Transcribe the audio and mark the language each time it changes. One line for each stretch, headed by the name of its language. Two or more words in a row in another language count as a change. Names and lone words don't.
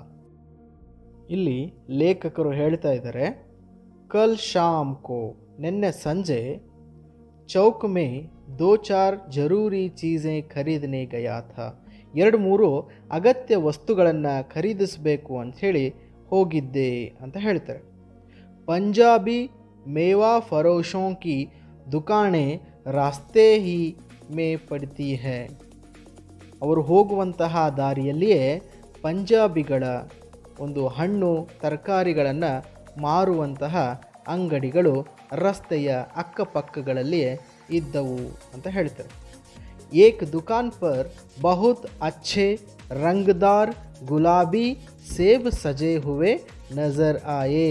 Kannada: ಇಲ್ಲಿ ಲೇಖಕರು ಹೇಳ್ತಾ ಇದ್ದಾರೆ,
Hindi: कल शाम को
Kannada: ನಿನ್ನೆ ಸಂಜೆ
Hindi: चौक में 2-4 ज़रूरी चीज़ें ख़रीदने गया था,
Kannada: 2-3 ಅಗತ್ಯ ವಸ್ತುಗಳನ್ನು ಖರೀದಿಸಬೇಕು ಅಂಥೇಳಿ ಹೋಗಿದ್ದೆ ಅಂತ ಹೇಳ್ತಾರೆ.
Hindi: पंजाबी मेवा फ़रोशों की दुकानें रास्ते ही में पड़ती है.
Kannada: ಅವರು ಹೋಗುವಂತಹ ದಾರಿಯಲ್ಲಿಯೇ ಪಂಜಾಬಿಗಳ ಒಂದು ಹಣ್ಣು ತರಕಾರಿಗಳನ್ನು ಮಾರುವಂತಹ ಅಂಗಡಿಗಳು ರಸ್ತೆಯ ಅಕ್ಕಪಕ್ಕಗಳಲ್ಲಿಯೇ ಇದ್ದವು ಅಂತ ಹೇಳ್ತಾರೆ.
Hindi: एक दुकान पर बहुत अच्छे रंगदार गुलाबी सेब सजे हुए नज़र आए.